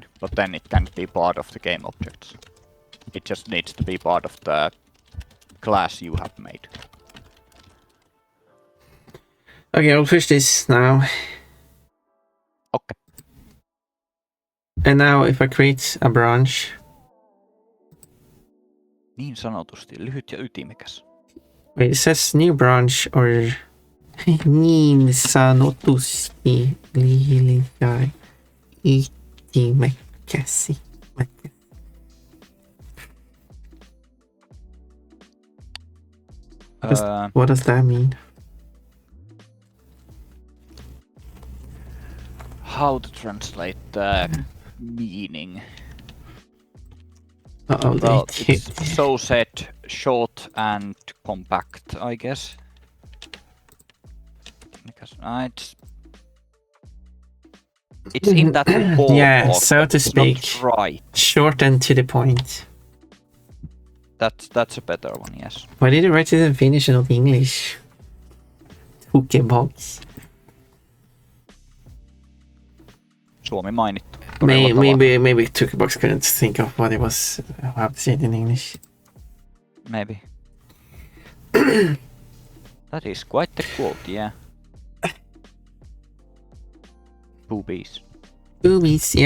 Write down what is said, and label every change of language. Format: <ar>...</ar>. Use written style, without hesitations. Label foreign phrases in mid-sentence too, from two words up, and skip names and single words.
<en>But then it can't be part of the game objects. It just needs to be part of the class you have made. Okay, I'll push this now. Okay. And now if I create a branch.</en> <fi>Niin sanotusti, lyhyt ja ytimekäs.</fi> <en>Wait, it says new branch or</en> <fi>niin sanotusti lyhyt ja ytimekäs.</fi> <en>What does that mean? How to translate the meaning? Uh-oh, Well, they it's so said short and compact, I guess. Because it's in that ballpark. Yeah, so to speak. Right. Short and to the point. That's a better one, yes. Why did you write it in Finnish and not English? Pokebox.</en> <fi>Suomi mainittu.</fi> <en>Maybe Tukebox couldn't think of what it was, how to say it in English. Maybe. That is quite the quote, yeah. Boobies. Boobies, yeah.</en>